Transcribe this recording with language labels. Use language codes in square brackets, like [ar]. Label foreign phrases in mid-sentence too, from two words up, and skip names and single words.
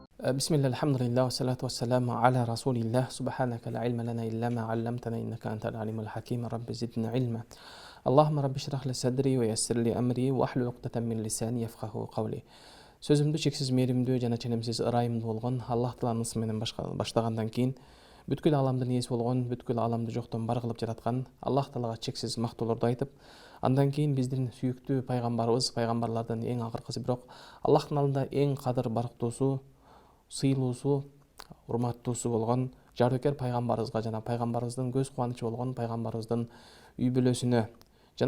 [ar] بسم الله الحمد لله والصلاة والسلام على رسول الله سبحانك لا علم لنا إلا ما علمتنا إنك أنت العليم الحكيم رب زدنا علما اللهم رب اشرح لي صدري ويسر لي أمري واحلل عقدة من لساني يفقهوا قولي. [ky] Сөзімді шексіз мейірімді жана ченемсіз ырайымды болған Аллах Тааланын ысымы менен баштагандан кийин бүткүл аламдын ээси болгон, бүткүл аламды жоктон бар кылып жараткан Аллах Таалага чексиз мактоолорду айтып, андан кийин биздин сүйүктүү пайгамбарыбыз, пайгамбарлардын эң акыркысы, бирок Аллахтын алдында эң кадыр барктуусу, сыйлуусу, урматтуусу болгон жарыкер пайгамбарыбызга жана пайгамбарыбыздын көз кубанычы болгон пайгамбарыбыздын үй бүлөсүнө жана